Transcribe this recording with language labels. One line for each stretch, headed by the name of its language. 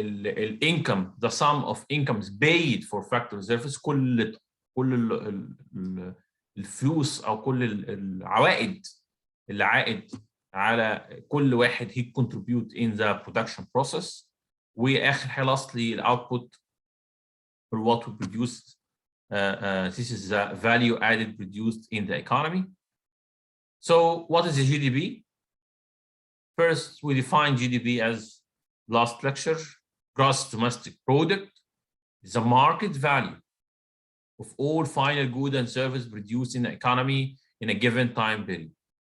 English: الانكم, the sum of incomes paid for factory service.
Arabic: كل الفلوس او كل العوائد اللي عائد على كل واحد
English: he contribute in the production process.
Arabic: واخر حاجه
English: lastly الاوتبوت for what we produce. This is the value added produced in the economy. So what is the GDP? First, we define GDP as last lecture, gross domestic product, is the market value of all final goods and services produced in the economy in a given time period.